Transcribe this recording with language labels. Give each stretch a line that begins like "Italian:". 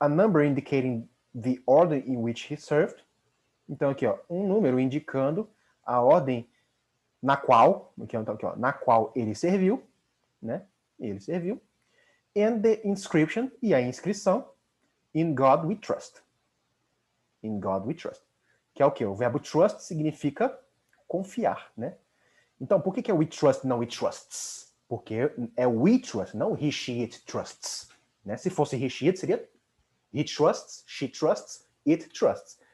English: A number indicating the order in which he served.
Portuguese: Então aqui, ó, um número indicando a ordem na qual ele serviu, né? Ele serviu.
English: And the inscription,
Portuguese: e a inscrição,
English: in God we trust. In God we trust.
Portuguese: Que é o quê? O verbo trust significa confiar, né? Então, por que é
English: we trust
Portuguese: não
English: we trusts?
Portuguese: Porque é we trust, não
English: he, she, it trusts.
Portuguese: Né? Se fosse he, she, it, seria
English: he trusts, she trusts, it trusts.